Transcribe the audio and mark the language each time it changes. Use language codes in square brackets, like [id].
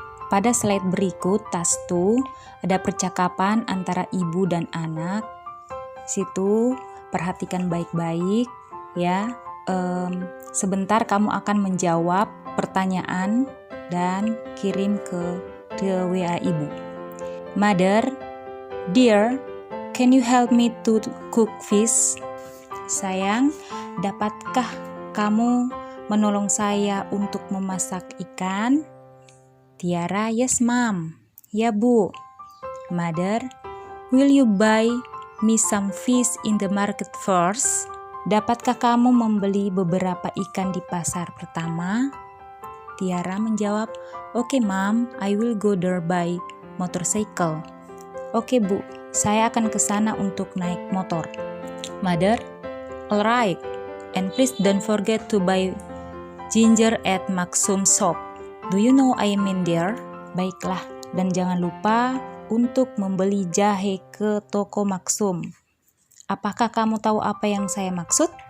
[id] Pada slide berikut, task 2, ada percakapan antara ibu dan anak. Situ perhatikan baik-baik ya. Sebentar kamu akan menjawab pertanyaan dan kirim ke WA ibu. Mother, [en] Dear, can you help me to cook fish? [id] Sayang, dapatkah kamu menolong saya untuk memasak ikan? [en] Tiara, yes ma'am. [id] Ya bu. [en] Mother, will you buy me some fish in the market first? [id] Dapatkah kamu membeli beberapa ikan di pasar pertama? Tiara menjawab, [en] okay ma'am, I will go there by motorcycle. [id] Oke bu, saya akan ke sana untuk naik motor. [en] Mother, alright, and please don't forget to buy ginger at Maksum shop. Do you know I mean there? [id] Baiklah, dan jangan lupa untuk membeli jahe ke toko Maksum. Apakah kamu tahu apa yang saya maksud?